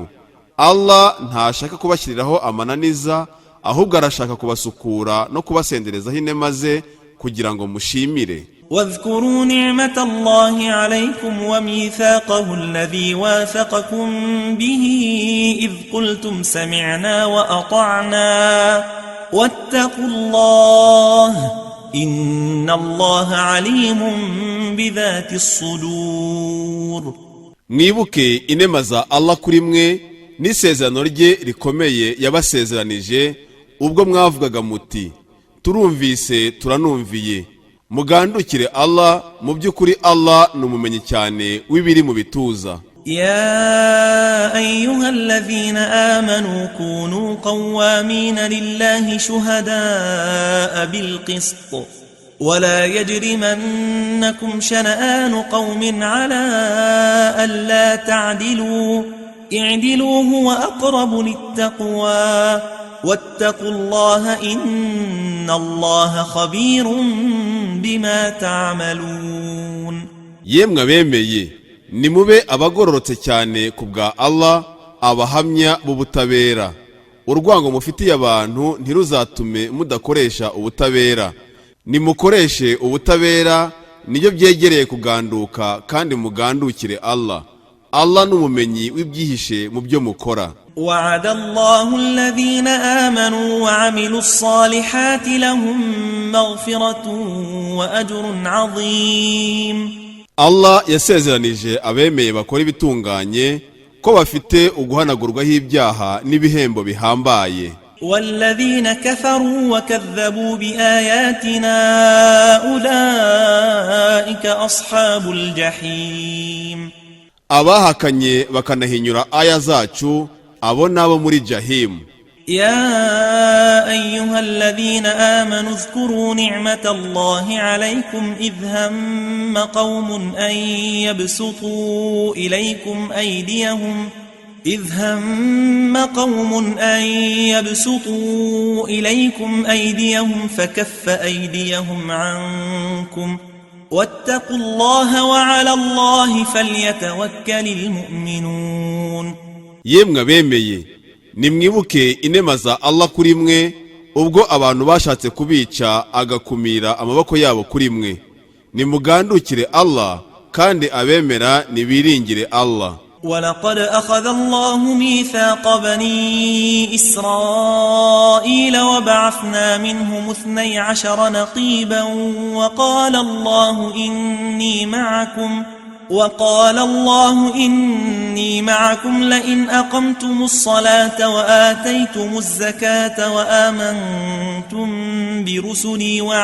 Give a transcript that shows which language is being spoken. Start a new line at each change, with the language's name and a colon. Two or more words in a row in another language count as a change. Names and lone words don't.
Kinyarwanda: Allah ntashaka kubashyiriraho amananiza, ahubwo arashaka kubasukura no kubasenderezaho inema ze kugira ngo mushimire.
Arabic: واذكروا نعمة الله عليكم وميثاقه الذي واثقكم به إذ قلتم سمعنا وأطعنا واتقوا الله إن الله عليم بذات الصدور.
Kinyarwanda: Mwibuke inema za Allah kuri mwe n'isezerano rye rikomeye yabasezeranije ubwo mwavugaga muti turumvise turanumviye. Mugandukire Allah, mu by'ukuri Allah numumenyi cyane w'ibiri mu bituza.
Arabic: يا أيها الذين آمنوا كونوا قوامين لله شهداء بالقسط ولا يجرمنكم شنآن قوم على ألا تعدلوا اعدلوا هو أقرب للتقوى واتقوا الله إن الله خبير بما تعملون.
Kinyarwanda: Yemwe abemeye, nimube abagororotse cyane kubwa Allah, abahamya b'ubutabera. Urwango mufitiye abantu ntiruzatume mudakoresha ubutabera. Nimukoreshe ubutabera, nibyo byegereye kuganduka, kandi mugandukire Allah. Allah n'umumenyi w'ibyihishe mu byo mukora.
Arabic: وعد الله الذين آمنوا وعملوا الصالحات لهم مغفرة وأجر عظيم.
Kinyarwanda: Allah yasezeranije abemeye bakora ibitunganye ko bafite uguhanagurwaho ibyaha n'ibihembo bihambaye.
Arabic: والذين كفروا وكذبوا بآياتنا أولئك أصحاب الجحيم.
Kinyarwanda: abahakanye bakanahinyura aya zacu abo nabo muri jahimu.
Arabic: يا أيها الذين آمنوا اذكروا نعمة الله عليكم إذ هم قوم أن يبسطوا إليكم أيديهم فكف أيديهم عنكم واتقوا الله وعلى الله فليتوكل المؤمنون.
Kinyarwanda: yemwe bemeye nimwibuke inema za Allah kuri mwe ubwo abantu bashatse kubica agakumira amaboko yabo kuri mwe. Nimugandukire Allah kandi abemera nibiringire Allah.
Arabic: ولقد أخذ الله ميثاق بني إسرائيل وبعثنا منهم 12 نقيبا وقال الله إني معكم لئن أقمتم الصلاة وآتيتم الزكاة وآمنتم برسلي